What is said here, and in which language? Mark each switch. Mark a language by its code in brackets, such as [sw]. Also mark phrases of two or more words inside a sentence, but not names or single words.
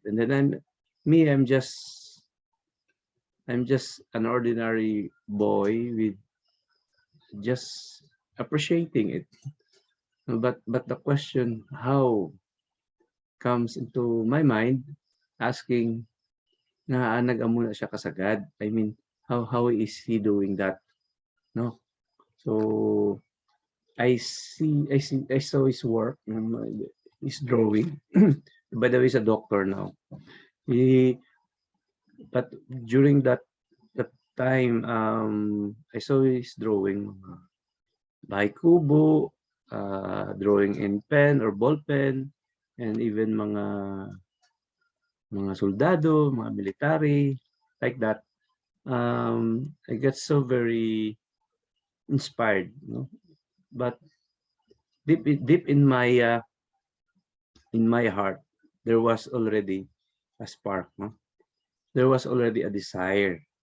[en] And then I'm just an ordinary boy with just appreciating it. But the question how comes into my mind, asking [hil] na nag-amo na siya kasagad. [en] I mean, how is he doing that? No. So I saw his work, his drawing. By the way, he's a doctor now. But during that time, I saw his drawing by kubo, drawing in pen or ball pen, and even [hil] mga soldado, [en] mga military, like that. I get so very inspired, but deep in my heart, there was already a spark, there was already a desire.